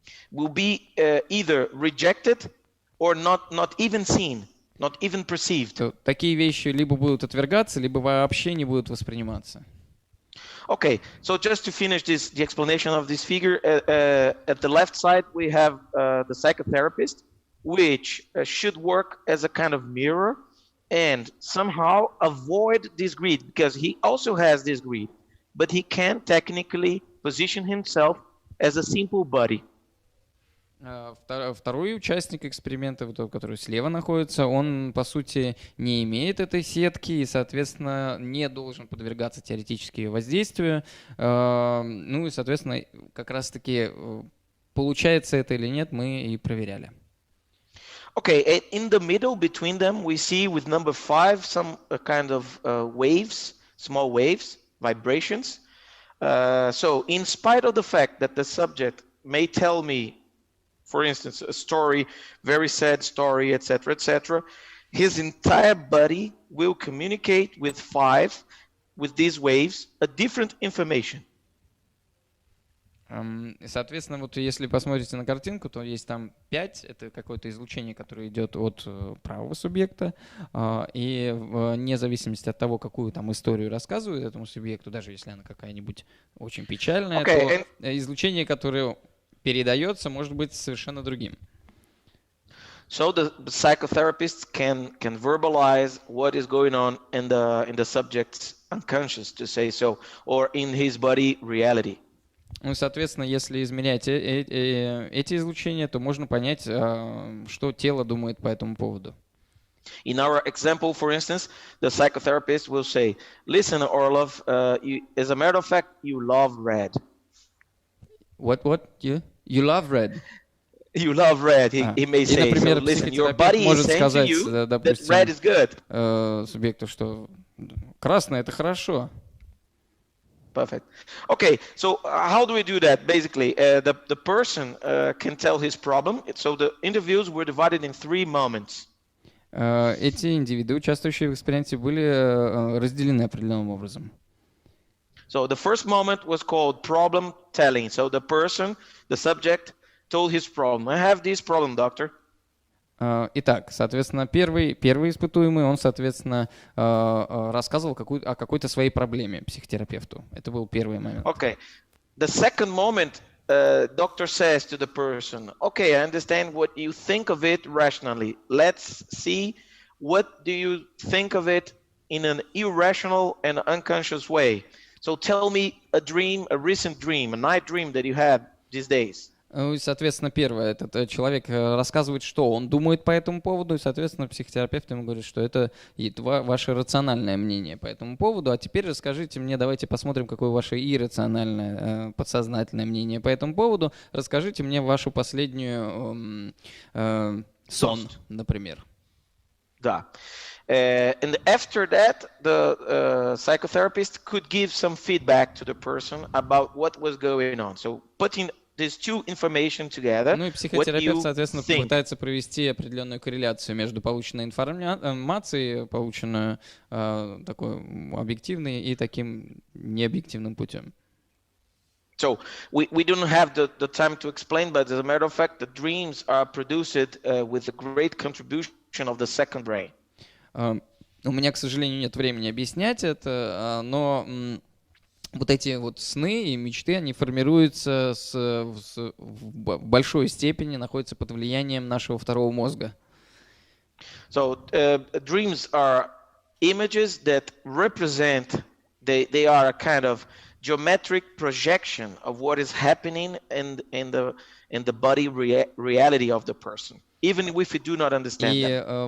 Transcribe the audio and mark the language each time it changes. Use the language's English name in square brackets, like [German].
[English] will be either rejected or not even seen. Not even perceived. [Russian] Такие вещи либо будут отвергаться, либо вообще не будут восприниматься. [English] Okay, so just to finish the explanation of this figure, at the left side we have the psychotherapist, which should work as a kind of mirror and somehow avoid this grid, because he also has this grid, but he can technically position himself as a simple body. [Russian] Второй участник эксперимента, который слева находится, он, по сути, не имеет этой сетки и, соответственно, не должен подвергаться теоретически воздействию. Ну и, соответственно, как раз-таки получается это или нет, мы и проверяли. [English] Okay, in the middle between them, we see with number 5 some kind of waves, small waves, vibrations. So in spite of the fact that the subject may tell me, for instance, a story, very sad story, etc., his entire body will communicate with 5, with these waves, a different information. [Russian] Соответственно, вот если посмотрите на картинку, то есть там 5, это какое-то излучение, которое идет от правого субъекта, и вне зависимости от того, какую там историю рассказывают этому субъекту, даже если она какая-нибудь очень печальная, то излучение, которое передается, может быть совершенно другим. [English] So the psychotherapists can verbalize what is going on in the subject's unconscious, to say so, or in his body reality. [Russian] Ну, соответственно, если измерять эти излучения, то можно понять, что тело думает по этому поводу. [English] In our example, for instance, the psychotherapist will say, "Listen, Orlov, as a matter of fact, you love red." What? You love red? You love red. He may say, [Russian] например, [English] so, listen, your body is saying to you that red is good. [Russian] Субъекту, что красное — это хорошо. [English] Perfect. Okay, so how do we do that? Basically, the person can tell his problem. So the interviews were divided in 3 moments. [Russian] Эти индивиды, участвующие в эксперименте, были разделены определенным образом. [English] So the first moment was called problem telling. So the person, the subject, told his problem. I have this problem, doctor. [Russian] Итак, соответственно, первый испытуемый, он, соответственно, рассказывал о какой-то своей проблеме психотерапевту. Это был первый момент. [English] Okay. The second moment, doctor says to the person, okay, I understand what you think of it rationally. Let's see, what do you think of it in an irrational and unconscious way? So tell me a dream, a recent dream, a night dream that you had these days. [Russian] Ну, соответственно, первое, этот человек рассказывает, что он думает по этому поводу, и, соответственно, психотерапевт ему говорит, что это ваше рациональное мнение по этому поводу, а теперь расскажите мне, давайте посмотрим, какое ваше иррациональное, подсознательное мнение по этому поводу, расскажите мне вашу последнюю сон, например. Да. [English] And after that, the psychotherapist could give some feedback to the person about what was going on. So putting these two information together. [Russian] Ну и психотерапевт, соответственно, пытается провести определенную корреляцию между полученной информацией, полученной такой объективной и таким необъективным путем. [English] So we don't have the time to explain, but as a matter of fact, the dreams are produced with a great contribution of the second brain. [Russian] У меня, к сожалению, нет времени объяснять это, но вот эти вот сны и мечты, они формируются в большой степени, находятся под влиянием нашего второго мозга. [English] So dreams are images that represent, they are a kind of geometric projection of what is happening in the body reality of the person. Even if we do not understand that.